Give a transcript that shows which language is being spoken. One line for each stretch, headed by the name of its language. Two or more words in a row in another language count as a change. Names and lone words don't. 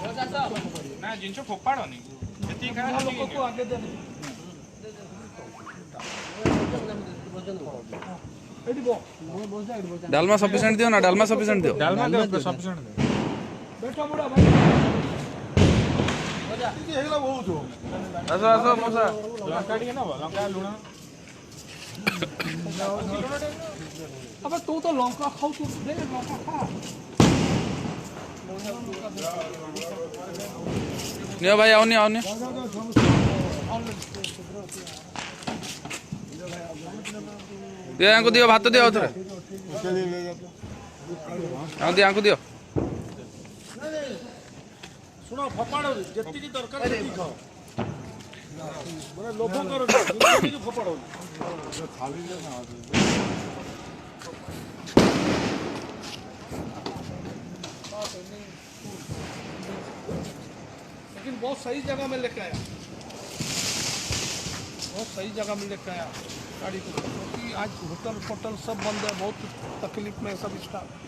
Odia: ନା ଜିନିଷ ଫୋପାଡ଼ନି ଯେତିକି ଖାଇବା ଲୋକକୁ ଆଗେ ଦେବେ ଏଠି ବସ ଡାଲମା ସଫିସିଏଣ୍ଟ ଦିଅ ନା ଡାଲମା ସଫିସିଏଣ୍ଟ ଦିଅ ଡାଲମା ଦିଅ ସଫିସିଏଣ୍ଟ ଦିଅ ବେଠ ବୁଢ଼ା ଭାଇ ହେଇଗଲା ବହୁତ ଆସ ଆସ ମଉସା ଲଙ୍କା ଟିକେ ନେବ ଲଙ୍କା ଲୁଣ
Hindi: अबे तू तो लौका खाऊ तू दे लौका खा नियो भाई आओ नहीं दियो यांको दियो भात दियो उधर आओ दियो यांको दियो
Odia: ଶୁଣ ଫୋପାଡ଼ ଯେତିକି ଦରକାର ସେତିକି ଖାଅ ମାନେ ଲୋଭ କର ଯେତିକି ଫୋପାଡ଼
Hindi: लेकिन बहुत सही जगह में लेके आया बहुत सही जगह में लेके आया गाड़ी को क्योंकि आज होटल सब बंद है बहुत तकलीफ में सब स्टाफ